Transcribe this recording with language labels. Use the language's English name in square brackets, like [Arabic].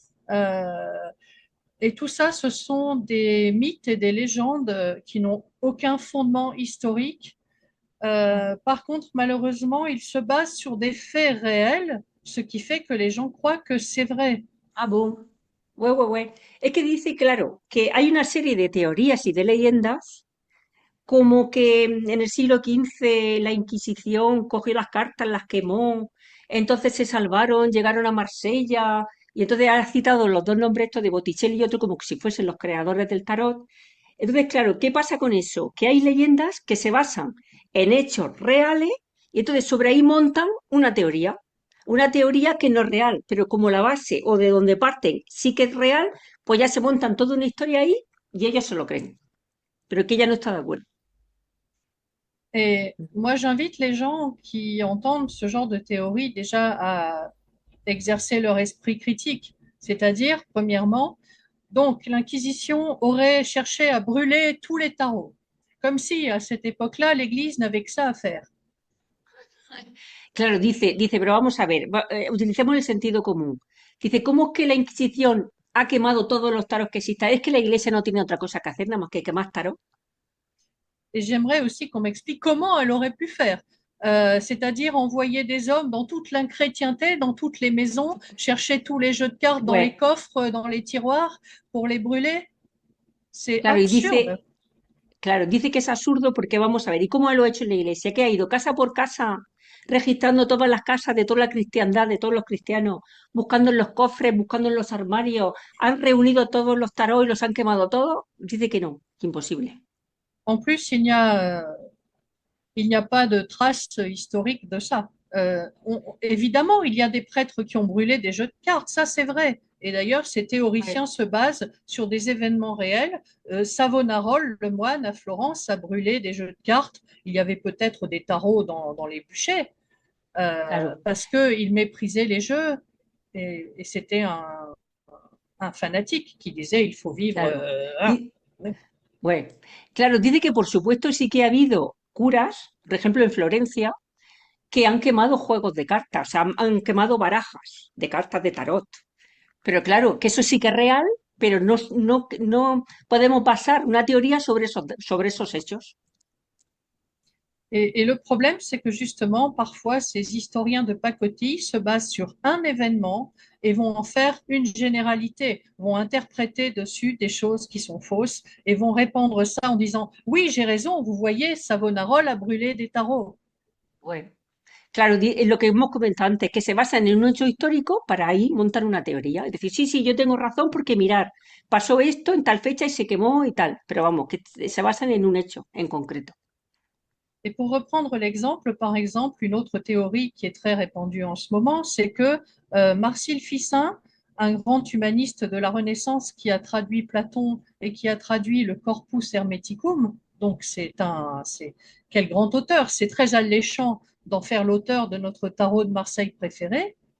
[French] Euh, et tout ça, ce sont des mythes et des légendes qui n'ont aucun fondement historique. Par contre, malheureusement, ils se basent sur des faits réels, ce qui fait que les gens croient que c'est vrai. ah, bon. Ouais, ouais, ouais. [Spanish] Es que dice, claro, que hay una serie de teorías y de leyendas, como que en el siglo XV la Inquisición cogió las cartas, las quemó, entonces se salvaron, llegaron a Marsella, y entonces ha citado los dos nombres estos de Botticelli y otro como que si fuesen los creadores del tarot. Entonces, claro, ¿qué pasa con eso? Que hay leyendas que se basan en hechos reales Y entonces sobre ahí montan una teoría que no es real, pero como la base o de donde parten sí que es real, pues ya se montan toda una historia ahí y ellos se lo creen, pero que ella no está de acuerdo. [French] Et moi, j'invite les gens qui entendent ce genre de théorie déjà à exercer leur esprit critique. C'est-à-dire, premièrement, donc l'Inquisition aurait cherché à brûler tous les tarots, comme si à cette époque-là, l'Église n'avait que ça à faire. [Spanish] Claro, dice, pero vamos a ver, utilicemos el sentido común. Dice, ¿cómo es que la Inquisición ha quemado todos los taros que existan? Es que la Iglesia no tiene otra cosa que hacer nada más que quemar tarot. [French] Et j'aimerais aussi qu'on m'explique comment elle aurait pu faire. C'est-à-dire envoyer des hommes dans toute l'inchrétienté, dans toutes les maisons, chercher tous les jeux de cartes dans les Ouais, coffres, dans les tiroirs pour les brûler. C'est [Spanish] claro, y [French] absurde. [Spanish] dice que es absurdo porque vamos a ver, ¿y cómo lo ha hecho en la Iglesia? Que ha ido casa por casa registrando todas las casas de toda la cristiandad, de todos los cristianos, buscando en los cofres, buscando en los armarios, han reunido todos los tarot y los han quemado todos. Dice que no, que imposible. [French] En plus, il n'y a pas de trace historique de ça. Évidemment, il y a des prêtres qui ont brûlé des jeux de cartes, ça c'est vrai. Et d'ailleurs, ces théoriciens Ouais. se basent sur des événements réels. Savonarole, le moine à Florence, a brûlé des jeux de cartes. Il y avait peut-être des tarots dans les bûchers, [Spanish] Claro. [French] parce qu'il méprisait les jeux. Et c'était un fanatique qui disait il faut vivre. [Spanish] Claro. Bueno, claro, dice que por supuesto sí que ha habido curas, por ejemplo en Florencia, que han quemado juegos de cartas, o sea, han quemado barajas de cartas de tarot. Pero claro, que eso sí que es real, pero no podemos basar una teoría sobre esos hechos. [French] Et le problème, c'est que justement, parfois, ces historiens de pacotille se basent sur un événement et vont en faire une généralité, vont interpréter dessus des choses qui sont fausses et vont répandre ça en disant oui, j'ai raison, vous voyez, Savonarole a brûlé des tarots. [Spanish] Bueno, claro, lo que hemos comentado antes, que se basan en un hecho histórico para ahí montar una teoría. Es decir, sí, yo tengo razón porque mirar, pasó esto en tal fecha y se quemó y tal, pero vamos, que se basan en un hecho en concreto. [French] Et pour reprendre l'exemple, par exemple, une autre théorie qui est très répandue en ce moment, c'est que Marcille Ficin, un grand humaniste de la Renaissance qui a traduit Platon et qui a traduit le Corpus Hermeticum, donc quel grand auteur, c'est très alléchant d'en faire l'auteur de notre tarot de Marseille préféré.